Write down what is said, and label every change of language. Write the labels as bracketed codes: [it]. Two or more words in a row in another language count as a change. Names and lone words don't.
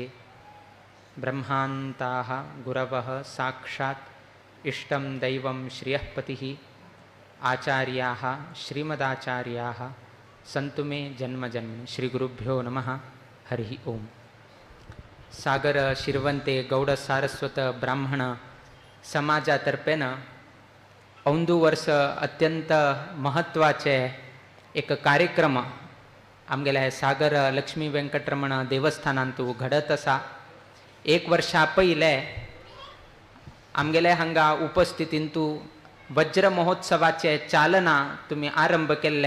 [sa] ब्रह्मान्ताः गुरवः साक्षात् इष्टं दैवं श्रियःपतिः आचार्याः श्रीमदाचार्याः सन्तु मे जन्मजन्म. श्री गुरुभ्यो नमः. हरि ओम. [kok] सागर शिरवंते गौड सारस्वत ब्राह्मण समाजातर्फेन औंदू वर्ष अत्यंत महत्वाचे एक कार्यक्रम आमगेल्या सागर लक्ष्मी वेंकटरमण देवस्थानांतू घडत आसा. एक वर्षा पयले आमगेले हांगा उपस्थितींतू वज्र महोत्सवाचे चालना तुम्ही आरंभ केल्ले.